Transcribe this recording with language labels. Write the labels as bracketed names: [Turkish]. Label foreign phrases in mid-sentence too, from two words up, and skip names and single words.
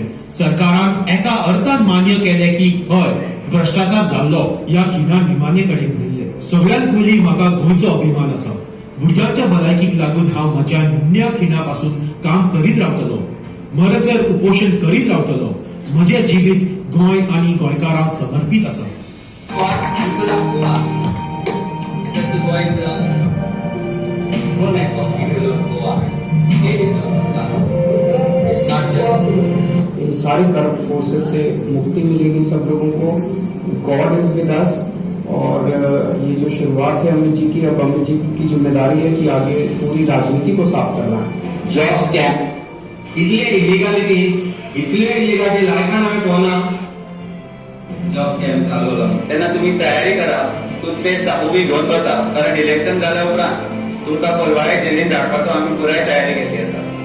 [Konkani] सरकारान एका अर्थान मान्य केले की हय भ्रष्टाचार जाल्लो या खिणान विमाने कडेन उडयले. सगळ्यात पयलीं म्हाका गोंयचो अभिमान आसा. भुरग्यांच्या भलायकीक लागून हांव म्हज्या निमण्या खिणापासून काम करीत रावतलो. मरसर उपोषण करीत रावतलो. म्हजें जिवीत गोंय आणि गोंयकारांक समर्पित आसा. [Hindi] इन सारी [English] corrupt forces [Hindi] से मुक्ति मिलेगी सब लोगों को. [English] God is with us. [Hindi] और ये जो शुरुआत है अमित जी की, अब अमित जी की जिम्मेदारी है कि आगे पूरी राजनीति को साफ करना है. [English] job scam [Konkani] इतले इलिगालिटी लायकान आम्ही पोवना. [English] job scam [Konkani] चालवला तेन्ना तुम्ही तयारी करा. टूथपेस्ट उभी घेवन बसा, कारण इलेक्शन जाल्या उपरांत तुमकां कोलवाळे जेलीन धाडपाचो आमी पुराय तयारी घेतली आसा.